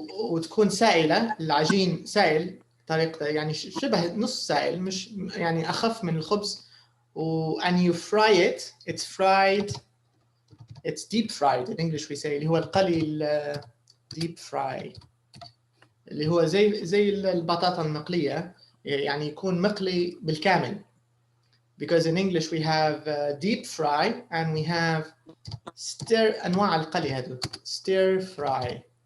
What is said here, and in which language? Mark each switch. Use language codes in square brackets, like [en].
[ar] وتكون سائلة، العجين سائل طريقة يعني شبه نص سائل، مش يعني أخف من الخبز. [en] and you fry it. It's fried. It's deep fried in English we say [ar] اللي هو القلي [en] deep fry [ar] اللي هو زي البطاطا المقلية يعني يكون مقلي بالكامل. [en] Because in English we have deep fry and we have stir. [ar] أنواع القلي هذول [en] stir fry.